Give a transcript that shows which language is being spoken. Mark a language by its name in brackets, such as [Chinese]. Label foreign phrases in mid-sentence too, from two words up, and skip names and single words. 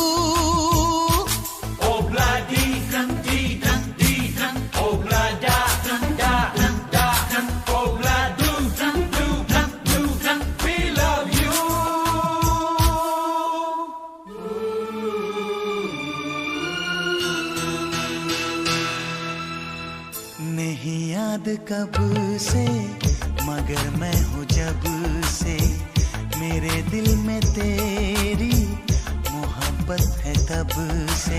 [English] Obla di dum, obla da dum da dum da dum, obla do dum, we love you. [Hindi] नहीं याद कब से, मगर मैं हूँ जब से, मेरे दिल में तेरी मोहब्बत है तब से।